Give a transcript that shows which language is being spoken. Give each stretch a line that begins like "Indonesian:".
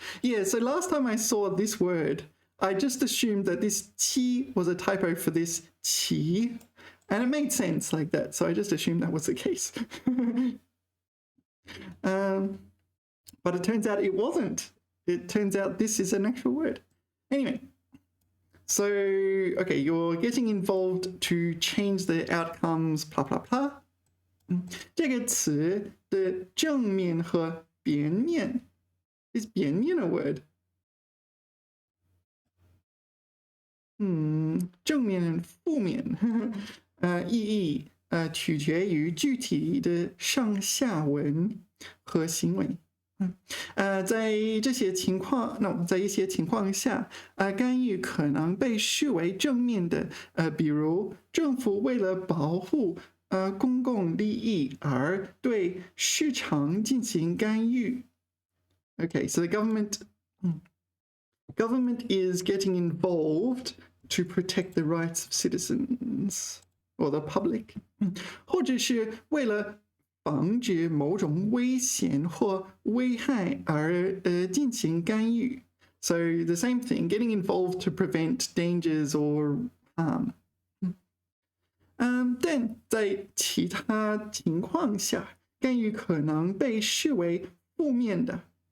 English: Yeah, so last time I saw this word, I just assumed that this 期 was a typo for this 其, and it made sense like that, so I just assumed that was the case. But it turns out it wasn't. It turns out this is an actual word. Anyway, so, okay, you're getting involved to change the outcomes, blah, blah, blah.
Chinese: 这个词的正面和别面
English: is 别面 a word？
Chinese: 正面负面意义取决于具体的上下文和行为。在一些情况下，干预可能被视为正面的，比如政府为了保护公共利益而对市场进行干预。
English: Okay, so the government is getting involved to protect the rights of citizens or the public，
Chinese: 或者是为了防止某种危险或危害而进行干预。
English: So the same thing, getting involved to prevent dangers or harm.
Chinese: 但在其他情况下，干预可能被视为负面的。